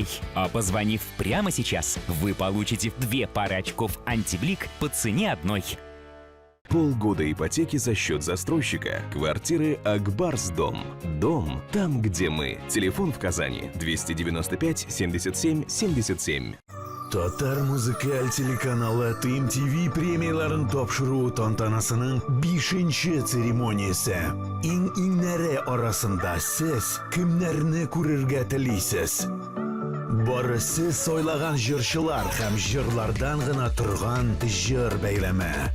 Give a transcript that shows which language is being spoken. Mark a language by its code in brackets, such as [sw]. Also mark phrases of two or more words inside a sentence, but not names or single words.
[ru] А позвонив прямо сейчас, вы получите 2 пары очков «Антиблик» по цене одной. Полгода ипотеки за счет застройщика. Квартиры Акбарсдом. Дом там, где мы. Телефон в Казани 295 77 77. [tt] Татар музыкаль телеканалы TMTV премияларын тапшыру тантанасының 5-ші церемониясы. Иң-иңнәре арасында сез кемнәрне күрергә телисез? Бары сез сайлаган җырчылар һәм җырлардан гына торган җыр бәйрәме.